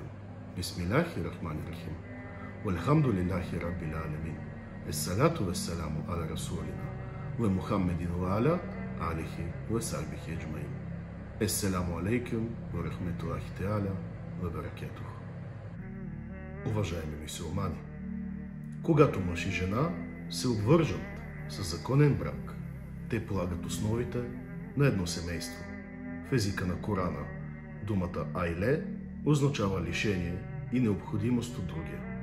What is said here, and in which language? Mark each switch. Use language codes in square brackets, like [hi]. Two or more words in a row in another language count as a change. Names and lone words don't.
[ar] بسم الله الرحمن الرحيم. والحمد لله رب العالمين. الصلاة والسلام على رسولنا ومحمد وعلى آله وصحبه أجمعين. السلام عليكم ورحمة الله تعالى وبركاته. [bg] Уважаеми мюсюлмани, когато мъж и жена се обвържат със законен брак, те полагат основите на едно семейство. В езика на Корана думата айле означава лишение и необходимост от другия.